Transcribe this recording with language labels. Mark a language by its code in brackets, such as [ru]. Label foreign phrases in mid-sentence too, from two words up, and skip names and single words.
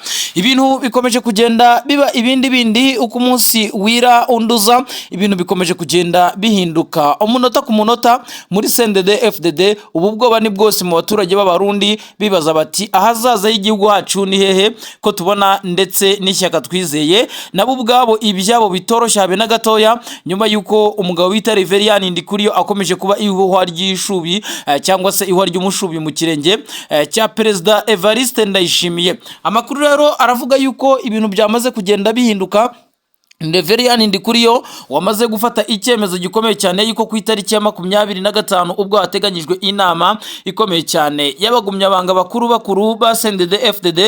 [rw] Ibintu bikomeje kugenda biba ibindi uko umunsi wira unduza, ibintu bikomeje kugenda bihinduka umunota ku munota muri CNDD FDD. Ubu bwoba ni bwose mu baturage b'abarundi bibaza bati ahazaza y'igihugu hacu ni hehe ko tubona ndetse n'ishyaka twizeye nabo ubwabo ibyabo bitoroshye habe na gatoya, nyuma yuko umugabo bita Reverien Ndikuriyo akomeje kuba ihuhwa ry'ishubi cyangwa se ihuhwa ry'umushubi mu kirenge cya Perezida Evariste Ndayishimiye. Amakuru rero aravuga yuko ibintu byamaze kugenda bihinduka. Reverien Ndikuriyo wamaze gufata icyemezo gikomeye cyane yuko ku itariki ya 25 ubwo hateganyijwe inama ikomeye cyane y'abagumyabanga bakuru ba CNDD FDD.